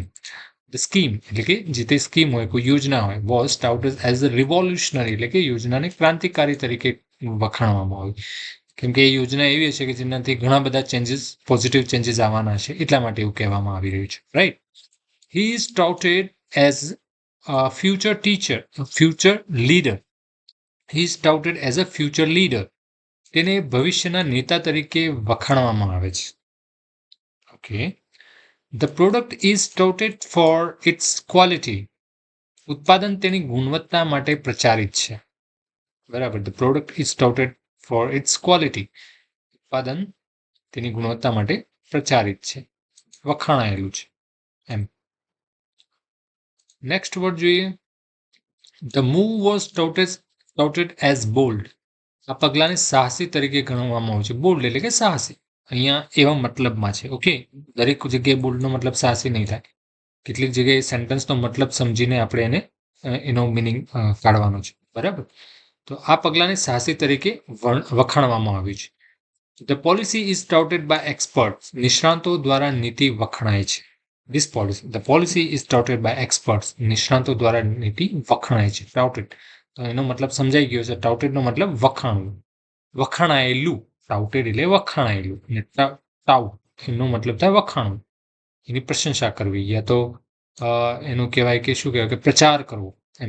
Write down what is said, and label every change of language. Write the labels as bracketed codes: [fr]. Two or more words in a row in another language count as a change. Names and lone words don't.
[en] the scheme [gu] એટલે કે જે તે સ્કીમ હોય, કોઈ યોજના હોય, [en] was touted as a revolutionary [gu] એટલે કે યોજનાને ક્રાંતિકારી તરીકે વખાણવામાં આવી. કેમ કે એ યોજના એવી છે કે જેનાથી ઘણા બધા [en] positive changes [gu] આવવાના છે, એટલા માટે એવું કહેવામાં આવી રહ્યું છે, રાઈટ. [en] he is touted as future teacher, future leader. He is touted as a future leader. [gu] તેને ભવિષ્યના નેતા તરીકે વખાણવામાં આવે છે. ઓકે. [en] The product is touted for its quality. [gu] ઉત્પાદન તેની ગુણવત્તા માટે પ્રચારિત છે, બરાબર. [en] The product is touted for its quality. [gu] ઉત્પાદન તેની ગુણવત્તા માટે પ્રચારિત છે, વખાણાયેલું છે, એમ. [en] next word જોઈએ. the move was touted as bold. [gu] આ પગલાને સાહસી તરીકે ગણવામાં આવે છે. બોલ્ડ એટલે કે સાહસી. અહીંયા એવા મતલબમાં છે, ઓકે. દરેક જગ્યાએ બોલ્ડનો મતલબ સાહસી નહીં થાય. કેટલીક જગ્યાએ સેન્ટેન્સનો મતલબ સમજીને આપણે એનો મિનિંગ કાઢવાનો છે, બરાબર. તો આ પગલાને સાહસી તરીકે વખાણવામાં આવ્યું છે. [en] the policy is touted by experts. [gu] નિષ્ણાતો દ્વારા નીતિ વખણાય છે. [en] The policy is touted by experts. [gu] નિષ્ણાતો દ્વારા નીતિ વખણાય છે. Touted તો એનો મતલબ સમજાઈ ગયો છે. ટાઉટેડ નો મતલબ વખાણવું, વખાણાયેલું. ટાઉટેડ એટલે વખાણાયેલું, અને ટાઉટ એનો મતલબ થાય વખાણવું, એની પ્રશંસા કરવી, યા તો એનું કહેવાય કે શું કહેવાય કે પ્રચાર કરવો, એમ.